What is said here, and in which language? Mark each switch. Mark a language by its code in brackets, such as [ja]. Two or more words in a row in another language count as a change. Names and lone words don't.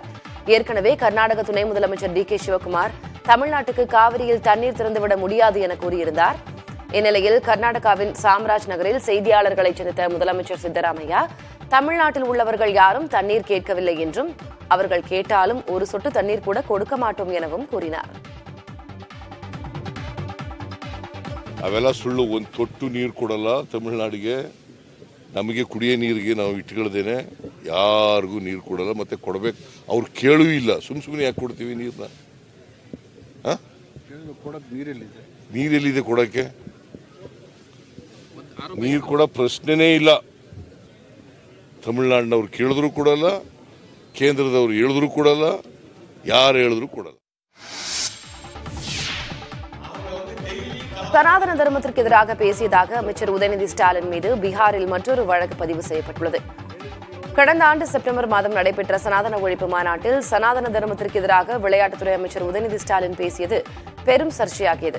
[ta] ஏற்கனவே கர்நாடக துணை முதலமைச்சர் டி.கே. சிவக்குமார் தமிழ்நாட்டுக்கு காவிரியில் தண்ணீர் திறந்துவிட முடியாது என கூறியிருந்தார். இந்நிலையில் கர்நாடகாவின் சாம்ராஜ் நகரில் செய்தியாளர்களை சந்தித்த முதலமைச்சர் சித்தராமையா தமிழ்நாட்டில் உள்ளவர்கள் யாரும் தண்ணீர் கேட்கவில்லை என்றும் அவர்கள் கேட்டாலும் ஒரு சொட்டு தண்ணீர் கூட கொடுக்க மாட்டோம் எனவும் கூறினார். [kn] ಅವೆಲ್ಲ ಸುಳ್ಳು. ಒಂದು ತೊಟ್ಟು ನೀರು ಕೊಡಲ್ಲ ತಮಿಳುನಾಡಿಗೆ. ನಮಗೆ ಕುಡಿಯೋ ನೀರಿಗೆ ನಾವು ಇಟ್ಕೊಳ್ದೇನೆ ಯಾರಿಗೂ ನೀರು ಕೊಡಲ್ಲ. ಮತ್ತೆ ಕೊಡಬೇಕು ಅವ್ರು ಕೇಳೂ ಇಲ್ಲ. ಸುಮ್ಮನೆ ಯಾಕೆ ಕೊಡ್ತೀವಿ ನೀರನ್ನ? ನೀರೆಲ್ಲಿದೆ ಕೊಡಕ್ಕೆ? ನೀರು ಕೊಡೋ ಪ್ರಶ್ನೆನೇ ಇಲ್ಲ. ತಮಿಳುನಾಡಿನವ್ರು ಕೇಳಿದ್ರು ಕೊಡಲ್ಲ, ಕೇಂದ್ರದವ್ರು ಹೇಳಿದ್ರು ಕೊಡಲ್ಲ, ಯಾರು ಹೇಳಿದ್ರು ಕೊಡಲ್ಲ. [ta] சனாதன தர்மத்திற்கு எதிராக பேசியதாக அமைச்சர் உதயநிதி ஸ்டாலின் மீது பீகாரில் மற்றொரு வழக்கு பதிவு செய்யப்பட்டுள்ளது. கடந்த ஆண்டு செப்டம்பர் மாதம் நடைபெற்ற சனாதன ஒழிப்பு மாநாட்டில் சனாதன தர்மத்திற்கு எதிராக விளையாட்டுத்துறை அமைச்சர் உதயநிதி ஸ்டாலின் பேசியது பெரும் சர்ச்சையாகியது.